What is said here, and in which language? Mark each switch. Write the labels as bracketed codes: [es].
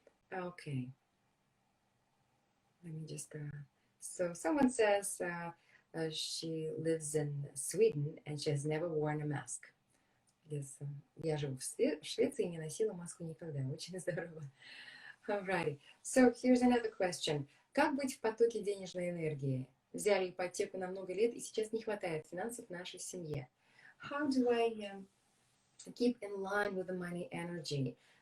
[en] Okay. Let me just... So someone says she lives in Sweden and she has never worn a mask. Yes. [ru] Я живу в Швеции и не носила маску никогда. Очень здорово. [en] Alrighty. So here's another question. [ru] Как быть в потоке денежной энергии? Взяли ипотеку на много лет, и сейчас не хватает финансов в нашей семье. [en] How do I keep in line with the money energy?